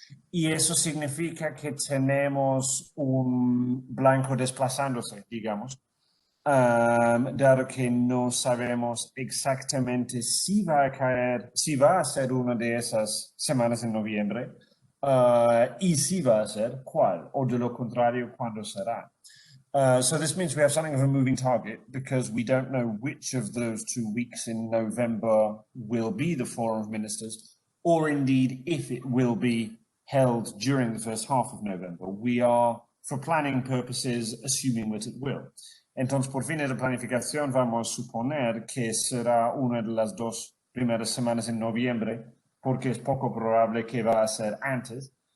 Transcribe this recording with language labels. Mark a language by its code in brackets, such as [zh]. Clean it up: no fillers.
[es] Y eso significa que tenemos un blanco desplazándose, digamos, dado que no sabemos exactamente si va a caer, si va a ser una de esas semanas en noviembre, y si va a ser cuál, o de lo contrario, cuándo será. [en] So this means we have something of a moving target because we don't know which of those 2 weeks in November will be the Forum of Ministers, or indeed if it will be held during the first half of November. We are, for planning purposes, assuming that it will. [es] Entonces, por fines de planificación, vamos a suponer que será una de las 2 primeras semanas en noviembre, porque es poco probable que va a ser antes.